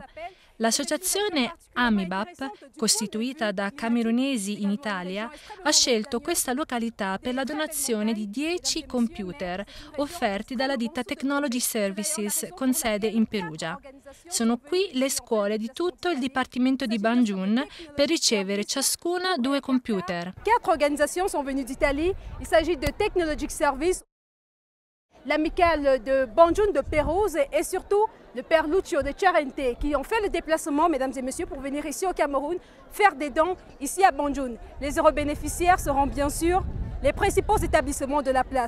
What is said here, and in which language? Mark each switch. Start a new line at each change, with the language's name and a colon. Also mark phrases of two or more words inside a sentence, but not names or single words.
Italian: L'associazione AMIBAP, costituita da camerunesi in Italia, ha scelto questa località per la donazione di 10 computer offerti dalla ditta Technology Services con sede in Perugia. Sono qui le scuole di tutto il dipartimento di Banjul per ricevere ciascuna 2 computer.
French: 4 organisations sont venues d'Italie. Il s'agit de Technologic Service, l'amicale de Banjul de Pérouse et surtout le père Lucio de Charente qui ont fait le déplacement, mesdames et messieurs, pour venir ici au Cameroun faire des dons ici à Banjul. Les eurobénéficiaires seront bien sûr les principaux établissements de la place.